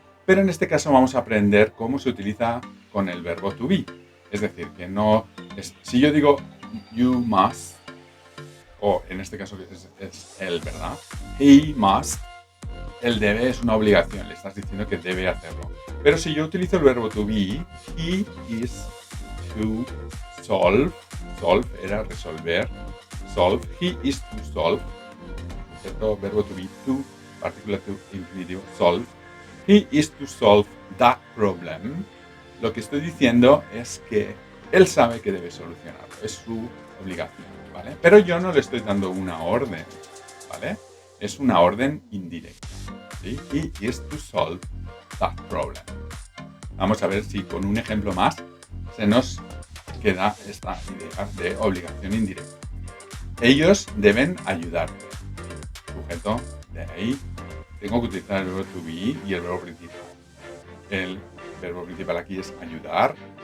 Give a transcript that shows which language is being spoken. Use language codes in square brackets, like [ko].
[es] Pero en este caso vamos a aprender cómo se utiliza con el verbo to be. Es decir, que no es, si yo digo [en] you must, [es] o en este caso es él, ¿verdad? [en] He must, [es] el debe es una obligación, le estás diciendo que debe hacerlo. Pero si yo utilizo el verbo to be, [en] he is to solve, [es] solve era resolver, solve, he is to solve, ¿cierto? Verbo to be, to, partícula to, infinitivo, solve, [en] he is to solve that problem. [es] Lo que estoy diciendo es que él sabe que debe solucionarlo, es su obligación, ¿vale? Pero yo no le estoy dando una orden, ¿vale? Es una orden indirecta, ¿sí? [en] He is to solve that problem. [es] Vamos a ver si con un ejemplo más se nos queda esta idea de obligación indirecta. Ellos deben ayudarte. Sujeto de ahí. Tengo que utilizar el verbo to be y el verbo principal. El verbo principal aquí es ayudar.